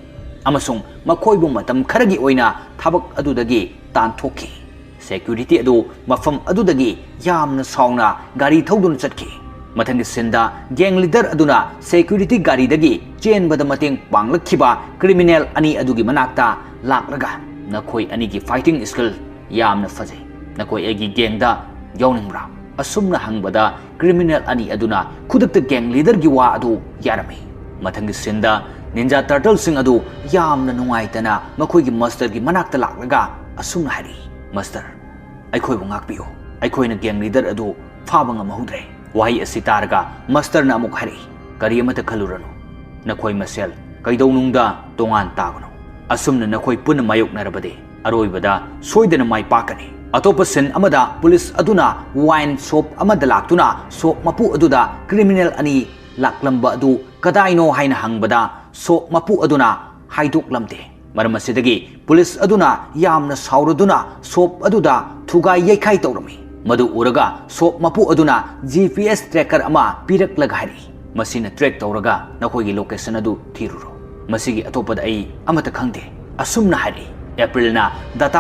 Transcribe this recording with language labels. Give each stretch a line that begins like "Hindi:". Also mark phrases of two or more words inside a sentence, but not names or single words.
Manipuri: Amasung makhoibu matam kharagi oina thabak adudagi tanthokki. security adu mafam adudagi yamna sauna gari thodun chatki mathangi sinda
English: gang leader
Manipuri: aduna security gari dagi chenbada mateng panglakhiba criminal ani adugi manakta laklaga nakoi ani gi
English: fighting skill
Manipuri: yamna fajai nakoi egi gang da yawningra asumna hangbada criminal ani aduna khudakta
English: gang leader
Manipuri: gi wa adu yarami mathangi sinda ninja turtle sing adu yamna nungaitana makoi gi master gi manakta laklaga asumna hari master aikhoi bu ngakpiyo aikhoi na
English: gang leader
Manipuri: adu phaba ngamahudre wahi asi targa master na amuk hari kari amata khalurano nakhoi masel kaidonungda tongan tagno asumna nakhoi pun mayok narabade aroibada soidana mai pakani atopa sen amada police aduna
English: wine shop
Manipuri: amada laktuna shop mapu aduda criminal ani laklamba adu kadaino haina hangbada shop mapu aduna haiduk lamte maram asidagi police aduna yamna sauruduna shop aduda thugai yaikhai tawrami madu uraga shop mapu aduna
English: GPS tracker
Manipuri: ama pirak laghari masina track tawraga nakhoi location adu thiruro masigi atopada ai amata khangde asumna hari April na data